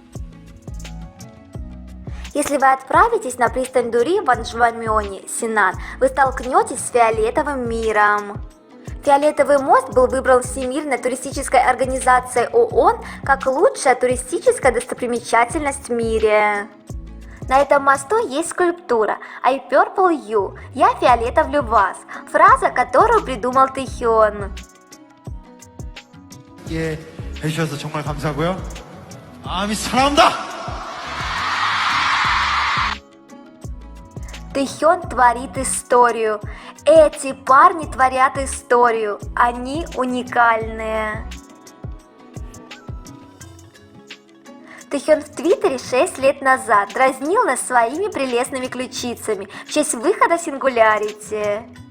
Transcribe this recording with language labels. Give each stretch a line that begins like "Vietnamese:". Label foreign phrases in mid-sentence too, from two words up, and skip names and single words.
Russian: Если вы отправитесь на пристань Дури в Анжвамёне, Синан, вы столкнетесь с фиолетовым миром. Фиолетовый мост был выбран Всемирной туристической организацией ООН как лучшая туристическая достопримечательность в мире. На этом мосту есть скульптура
English: «I purple you» –
Russian: «Я фиолетовлю вас», фраза, которую придумал Тэхён.
Korean: 예, 해주셔서 정말 감사하고요. 아미 사랑합니다.
Russian: Тэхён творит историю. Эти парни творят историю. Они уникальные. Тэхён в Твиттере 6 лет назад дразнил нас своими прелестными ключицами в честь выхода Singularity.